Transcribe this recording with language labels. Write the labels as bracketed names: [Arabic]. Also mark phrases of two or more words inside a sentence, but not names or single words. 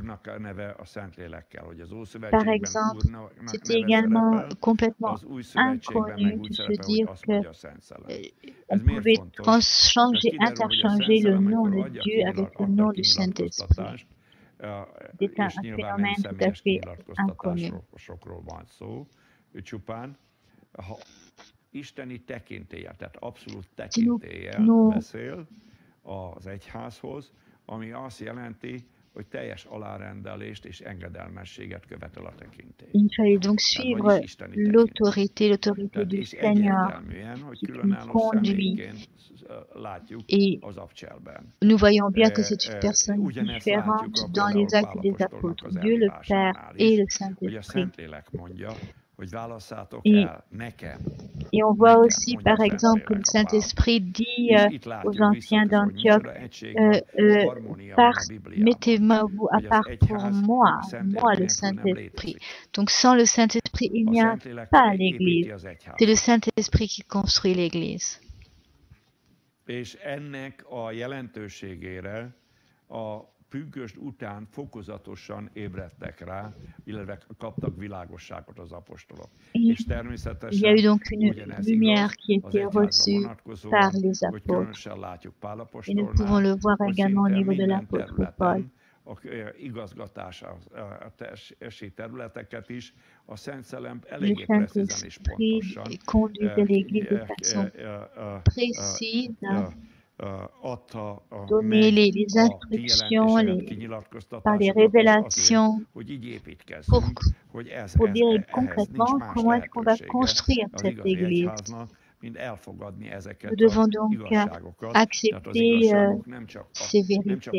[French] Par exemple, c'était également complètement inconnu de se dire qu'on pouvait interchanger le nom de Dieu avec le nom du Saint-Esprit. C'est un phénomène tout à fait inconnu. [Hungarian] Isteni tekintéllyel, tehát abszolút tekintéllyel beszél az egyházhoz, ami azt jelenti, hogy teljes alárendelést és engedelmességet követel a tekintély. [French] Il fallait donc suivre l'autorité du Seigneur qui nous conduit. Et nous voyons bien que c'est une personne différente dans les actes des apôtres, Dieu le Père et le Saint-Esprit. Et on voit aussi, par exemple, que le Saint-Esprit dit aux anciens d'Antioche, mettez-vous à part pour moi le Saint-Esprit. Donc sans le Saint-Esprit, il n'y a pas l'Église. C'est le Saint-Esprit qui construit l'Église. [Hungarian] És ennek a jelentőségére a pünkösd után fokozatosan ébredtek rá, illetve kaptak világosságot az apostolok. És természetesen, ugyanez igaz, az egyházra vonatkozóan, hogy különösen látjuk Pál apostolnál, hogy szinte minden területen, a igazgatási területeket is a Szent Szellem eléggé precízen és pontosan [French] donner les instructions par les révélations pour dire concrètement comment est-ce qu'on va construire cette Église. Nous devons donc accepter ces vérités.